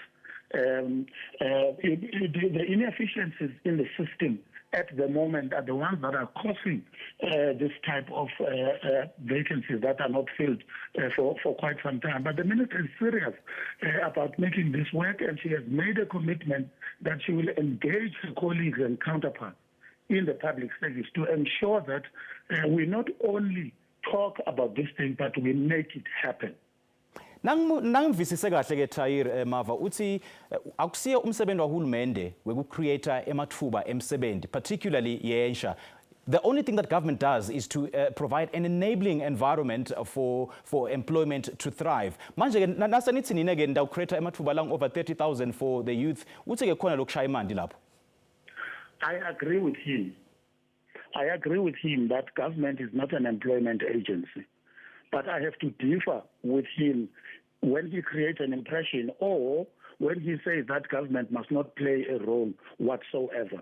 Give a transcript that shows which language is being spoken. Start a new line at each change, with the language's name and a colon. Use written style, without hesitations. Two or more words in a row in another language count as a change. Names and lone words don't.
English: The inefficiencies in the system at the moment are the ones that are causing this type of vacancies that are not filled for quite some time. But the minister is serious about making this work, and she has made a commitment that she will engage her colleagues and counterparts in the public service to ensure that we not only talk about this thing, but we make it happen.
Swati: Nangimvisise kahle ke Tahir Marva uthi akusiye umsebenzi wahulumende wekucreate emathuba emsebenzi particularly yensha.
English: The only thing that government does is to provide an enabling environment for employment to thrive.
Swati: Manje ke nasanithi nina ke ndawucreate emathuba lang over 30,000
English: for the youth.
Swati: Uthi ke khona lokushaya imandi lapho.
English: I agree with him. I agree with him that government is not an employment agency. But I have to differ with him when he creates an impression or when he says that government must not play a role whatsoever.